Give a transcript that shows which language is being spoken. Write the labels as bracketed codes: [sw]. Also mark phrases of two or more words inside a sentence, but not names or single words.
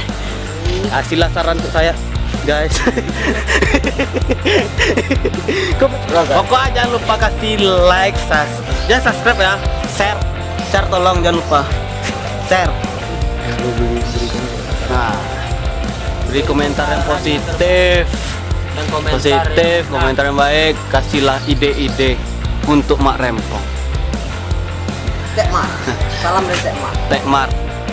[id] Kasihlah saran untuk saya, guys. Pokoknya jangan lupa kasih [en] like, subscribe [id] ya, share tolong jangan lupa share. Nah, beri komentar yang positif Dan komentar yang baik, kasihlah ide-ide untuk Mak Rempong. Tek Mar. Salam dari Tek Mar. Tek Mar.